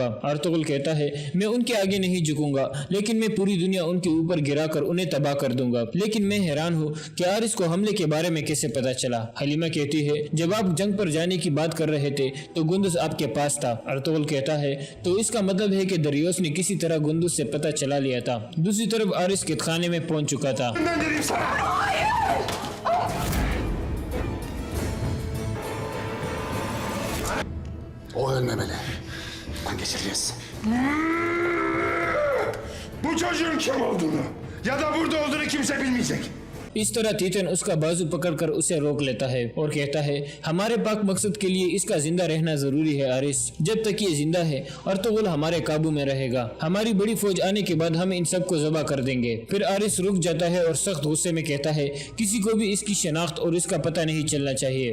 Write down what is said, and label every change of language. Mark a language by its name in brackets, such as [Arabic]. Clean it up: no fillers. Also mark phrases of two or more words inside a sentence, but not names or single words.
[Hindi] अर्तुगरुल कहता है मैं उनके आगे नहीं झुकूंगा, लेकिन मैं पूरी दुनिया उनके ऊपर गिरा कर उन्हें तबाह कर दूंगा। लेकिन मैं हैरान हूँ कि आरिस को हमले के बारे में कैसे पता चला। हलीमा कहती है जब आप जंग पर जाने की बात कर रहे थे तो गुंदुज आपके पास था। अर्तुगरुल कहता है तो इसका मतलब है कि दरियोस ने किसी तरह गुंदुज से पता चला लिया था। दूसरी तरफ आरिस कैदखाने में पहुंच चुका था। [Turkish] Ben dedim sana. O ölmemeli. Kan geçireceğiz. Bu çocuğun kim olduğunu ya da burada olduğunu kimse bilmeyecek. [Hindi] इस तरह तीतन उसका बाजू पकड़कर उसे रोक लेता है और कहता है हमारे पाक मकसद के लिए इसका जिंदा रहना जरूरी है आरिस। जब तक ये जिंदा है अर्तुगरुल हमारे काबू में रहेगा। हमारी बड़ी फौज आने के बाद हम इन सबको ज़बह कर देंगे। फिर आरिस रुक जाता है और सख्त गुस्से में कहता है किसी को भी इसकी शनाख्त और इसका पता नहीं चलना चाहिए।